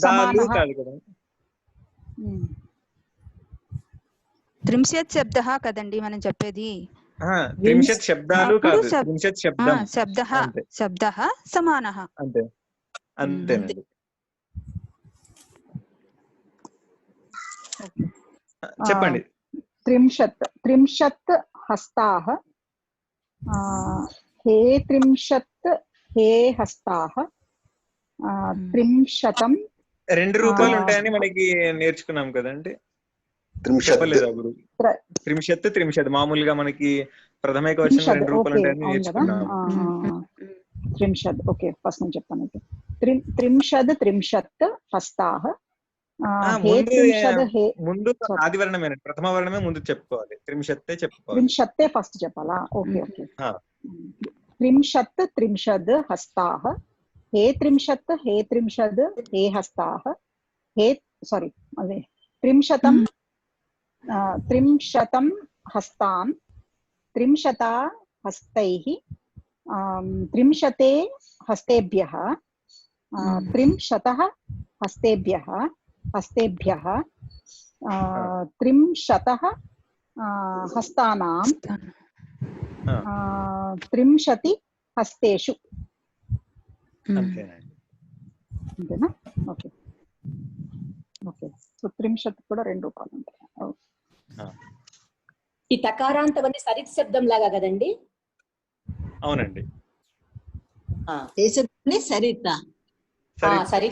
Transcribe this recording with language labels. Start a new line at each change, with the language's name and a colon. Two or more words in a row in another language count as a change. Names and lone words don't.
Telugu: త్రింశత్ శబ్దః కదండి మనం చెప్పేది. త్రింశత్ శబ్దాలు కాదు, త్రింశత్ శబ్దం.
Sanskrit: శబ్దః సమానః.
Telugu: అంతే అంతేనండి. చెప్పండి.
Sanskrit: त्रिंशत् हस्ताः हे त्रिंशत् हे हस्ताः त्रिंशतं
Telugu: రెండు రూపాలు ఉంటాయని మనకి నేర్చుకున్నాం కదండి.
Sanskrit: त्रिंशत्
Telugu: చెప్పలేదా గురు? త్రింశత్ మామూలుగా మనకి ప్రథమ ఏకవచనం రెండు రూపాలు ఉంటాయని నేర్చుకున్నాం. त्रिंशत्
English: okay first
Telugu: నేను చెప్తాను.
Sanskrit: त्रिंशत् हस्ताः
Telugu: ముందు ఆది వర్ణమే ప్రథమ వర్ణమే ముందు చెప్పుకోవాలి. త్రింశత్తే చెప్పుకోవాలి. त्रिंशत्ते ఫస్ట్ చెప్పాలా?
English: okay okay.
Sanskrit: त्रिंशत् हस्ताः हे त्रिंशत् हे हस्ताः हे सारी अదే त्रिंशतं हस्तान् त्रिंशता हस्तैः त्रिंशते हस्तेभ्यः त्रिंशतः हस्तेभ्यः त्रिंशतः हस्तानां त्रिंशति हस्तेषु అంతేనా?
English: okay okay.
Telugu: సో त्रिंशत् కూడా రెండు రూపాయలు ఉంటాయి. ఈ తకారాంతవన్నీ సరిత్ శబ్దం లాగా కదండి? అవునండి. ఏ శబ్దం? సరిత. సరిత్